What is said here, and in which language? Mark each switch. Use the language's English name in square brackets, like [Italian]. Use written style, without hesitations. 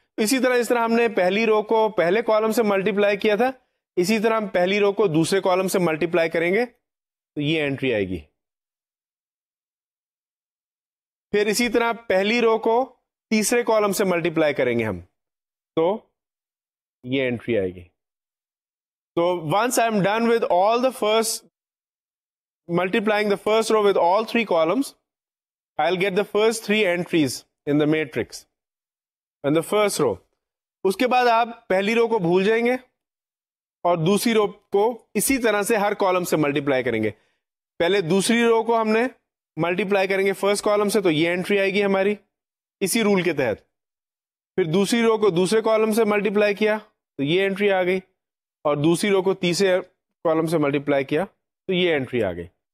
[Urdu] اسی طرح ہم نے پہلی رو کو پہلے کالم سے ملٹیپلائی کیا تھا, اسی طرح ہم پہلی رو کو دوسرے کالم سے ملٹیپلائی کریں گے تو یہ انٹری آئے گی. پھر اسی طرح پہلی رو کو تیسرے کالم سے ملٹیپلائی کریں گے ہم تو یہ انٹری آئے گی. [English] تو once I am done with all the first multiplying the first row with all three columns, I'll get the first three entries in the matrix and the first row. [Urdu] اس کے بعد آپ پہلی رو کو بھول جائیں گے اور دوسری رو کو اسی طرح سے ہر کالم سے ملٹیپلائی کریں گے. پہلے دوسری رو کو ہم نے ملٹیپلائی کریں گے فرسٹ کالم سے تو یہ انٹری آئے گی ہماری اسی رول کے تحت. پھر دوسری رو کو دوسرے کالم سے ملٹیپلائی کیا تو یہ انٹری آ گئی, اور دوسری رو کو تیسرے کالم سے ملٹیپلائی کیا تو یہ انٹری آ گئی.